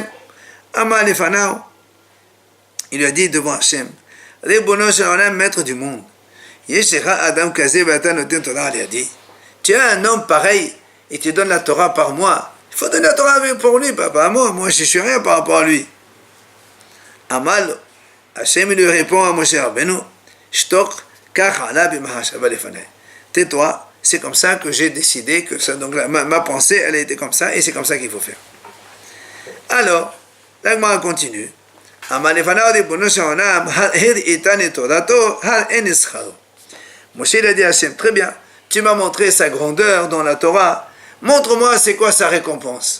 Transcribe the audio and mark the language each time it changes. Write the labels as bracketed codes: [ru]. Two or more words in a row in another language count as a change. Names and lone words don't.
[he] אמר לפניו, [fr] il lui a dit devant Hachem, [he] רבונו של עולם, [fr] maître du monde, [he] ישך אדם כזה ואתה נותן תורה, [fr] il a dit, tu as un homme pareil et tu donnes la Torah par moi. Il faut donner la Torah pour lui, pas à moi. Moi, je ne suis rien par rapport à lui. Amal, Hachem lui répond à Moshe Rabbeinu, [he] שתוק כך עלה במחשבה לפני. [fr] Tais-toi, c'est comme ça que j'ai décidé que ça. Donc ma pensée, elle a été comme ça et c'est comme ça qu'il faut faire. Alors, la Gemara continue. Moshe il a dit à Hachem, très bien, tu m'as montré sa grandeur dans la Torah, montre-moi c'est quoi sa récompense.